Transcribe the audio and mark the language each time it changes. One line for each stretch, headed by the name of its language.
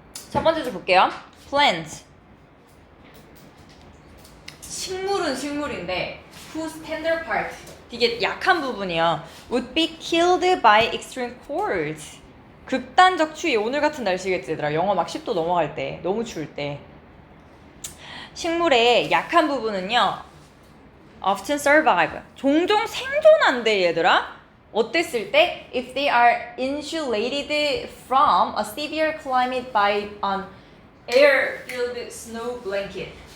Korean: 첫 번째 줄 볼게요. plant. 식물은 식물인데
English: whose tender part,
Korean: 되게 약한 부분이요.
English: would be killed by extreme cold.
Korean: 극단적 추위. 오늘 같은 날씨겠지, 얘들아. 영하 막 10도 넘어갈 때, 너무 추울 때. 식물의 약한 부분은요,
English: often survive.
Korean: 종종 생존한대, 얘들아. 어땠을 때?
English: If they are insulated from a severe climate by an air-filled snow blanket.